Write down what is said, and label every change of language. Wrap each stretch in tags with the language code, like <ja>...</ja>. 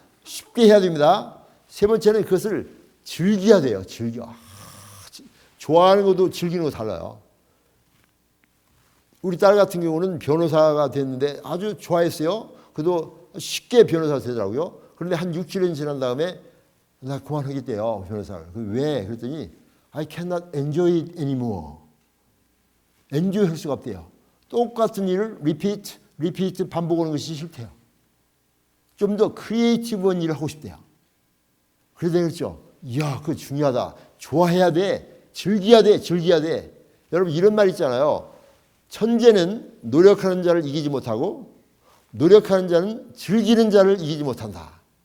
<ko>쉽게 해야 됩니다. 세 번째는 그것을 즐겨야 돼요. 즐겨. 좋아하는 것도 즐기는 거 달라요. 우리 딸 같은 경우는 변호사가 됐는데 아주 좋아했어요. 그래도 쉽게 변호사가 되더라고요. 그런데 한 6, 7년 지난 다음에 나 그만하겠대요. 변호사를. 왜? 그랬더니</ko> <en>I cannot enjoy it anymore.</en> <ko>엔조이 할 수가 없대요. 똑같은 일을 리피트 반복하는 것이 싫대요. 좀 더 크리에이티브한 일을 하고 싶대요. 그래서 그랬죠. 이야, 그거 중요하다. 좋아해야 돼. 즐겨야 돼. 여러분 이런 말 있잖아요. 천재는 노력하는 자를 이기지 못하고 노력하는 자는 즐기는 자를 이기지 못한다.</ko>